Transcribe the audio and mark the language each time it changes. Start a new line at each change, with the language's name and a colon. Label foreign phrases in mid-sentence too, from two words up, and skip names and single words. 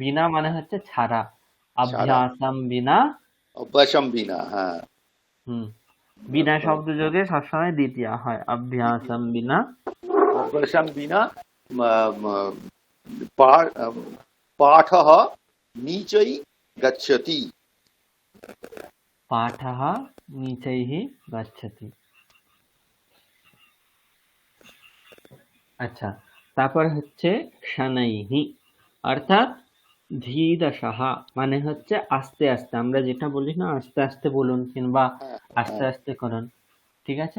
Bangla: বিনা মানে হচ্ছে ছাড়া, ছাড়া,
Sanskrit: অভ্যাসম বিনা। অভ্যাসম বিনা, হ্যাঁ।
Bangla: হুম। বিনা শব্দ যোগে সবসময় দ্বিতীয় হয়, দ্বিতীয়,
Sanskrit: অভ্যাসম বিনা। অভ্যাসম বিনা পাঠः नीचै गच्छति। পাঠः नीचैः गच्छति।
Bangla: আচ্ছা, তারপর হচ্ছে শানাইহি, অর্থাৎ ধীরশः মানে হচ্ছে আস্তে আস্তে। আমরা যেটা বলি না, আস্তে আস্তে বলুন কিংবা হ্যাঁ, আস্তে হ্যাঁ, আস্তে করুন, ঠিক আছে?